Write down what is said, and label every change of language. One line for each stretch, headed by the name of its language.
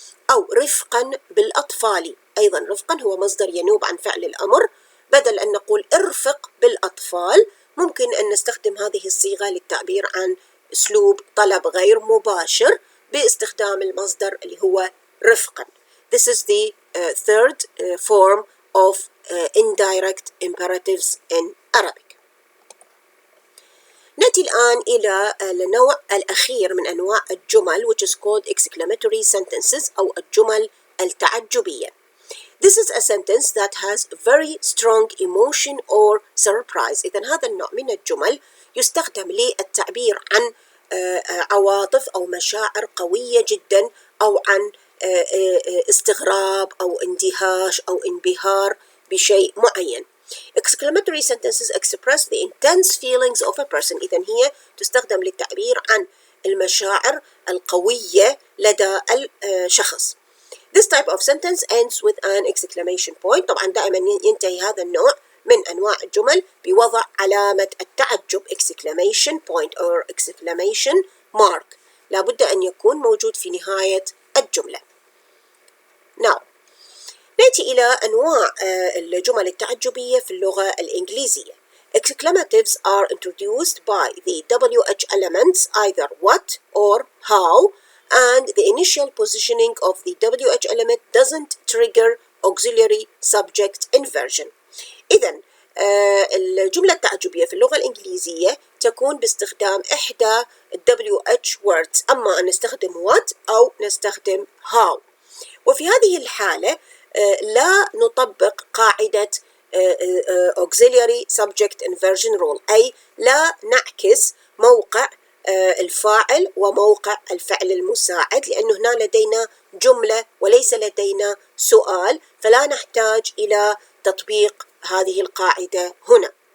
Arabic: أو رفقا بالأطفال. أيضا رفقا هو مصدر ينوب عن فعل الأمر، بدل أن نقول ارفق بالأطفال ممكن أن نستخدم هذه الصيغة للتعبير عن أسلوب طلب غير مباشر باستخدام المصدر اللي هو رفقا.
English: This is the third form of indirect imperatives in Arabic.
Arabic: نأتي الآن إلى النوع الأخير من أنواع الجمل
English: which is called exclamatory sentences
Arabic: أو الجمل التعجبية.
English: This is a sentence that has very strong emotion or surprise.
Arabic: إذن هذا النوع من الجمل يستخدم للتعبير عن عواطف أو مشاعر قوية جدا، أو عن استغراب أو اندهاش أو انبهار بشيء معين.
English: Exclamatory sentences express the intense feelings of a person.
Arabic: إذن هي تستخدم للتعبير عن المشاعر القوية لدى الشخص.
English: This type of sentence ends with an exclamation point.
Arabic: طبعا دائما ينتهي هذا النوع من أنواع الجمل بوضع علامة التعجب
English: exclamation point or exclamation mark.
Arabic: لابد أن يكون موجود في نهاية الجملة. Now نأتي إلى أنواع الجمل التعجبية في اللغة الإنجليزية.
English: Exclamatives are introduced by the WH elements either what or how, and the initial positioning of the WH element doesn't trigger auxiliary subject inversion.
Arabic: إذن الجملة التعجبية في اللغة الإنجليزية تكون باستخدام إحدى WH words، أما أن نستخدم what أو نستخدم how. وفي هذه الحالة لا نطبق قاعدة auxiliary subject inversion rule، أي لا نعكس موقع الفاعل وموقع الفعل المساعد، لأنه هنا لدينا جملة وليس لدينا سؤال، فلا نحتاج إلى تطبيق هذه القاعدة هنا.